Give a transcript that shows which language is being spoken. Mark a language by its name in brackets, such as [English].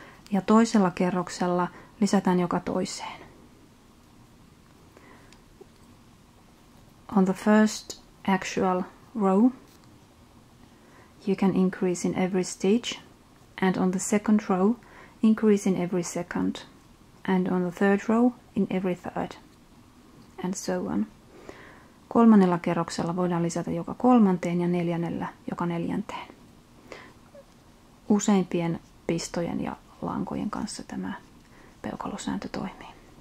[Finnish] Ja toisella kerroksella lisätään joka toiseen. [English] on the first actual row you can increase in every stitch, and on the second row increase in every second, and on the third row in every third, and so on. [Finnish] Kolmannella kerroksella voidaan lisätä joka kolmanteen ja neljännellä joka neljänteen. Useimpien pistojen ja lankojen kanssa tämä peukalosääntö toimii.